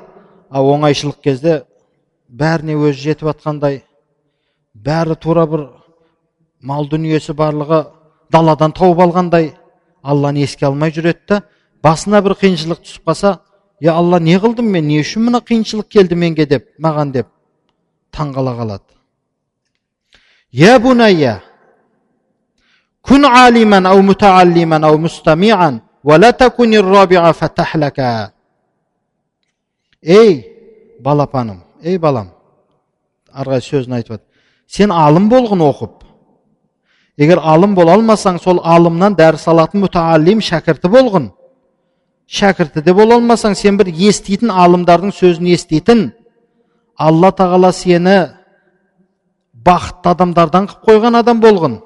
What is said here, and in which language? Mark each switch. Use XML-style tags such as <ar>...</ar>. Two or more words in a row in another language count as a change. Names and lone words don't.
<kk>Оңайшылық кезде бәріне өзі жетіп атқандай, бәрі тура бір мал дүниесі барлығы даладан тауып алғандай, Алланы еске алмай жүреді да, басына бір қиыншылық түсіп қалса, "Я Алла, не қылдым мен, не үшін мына қиыншылық келді менге" деп, маған деп таңғала қалады.</kk> <ar>"يا بني، كن عالما أو متعلما أو مستمعا، ولا تكن الرابع فتهلك."</ar> <kk>Ей балапаным, ей балам, арғай сөзін айтып, "Сен алым болғын оқып. Егер алым бола алмасаң, сол алымнан дәріс алатын мутааллим шәкірті болғын. Шәкірті де бола алмасаң, сен бір еститін, алымдардың сөзін еститін, Алла Тағала сені бақытты адамдардан қып қойған адам болғын.</kk>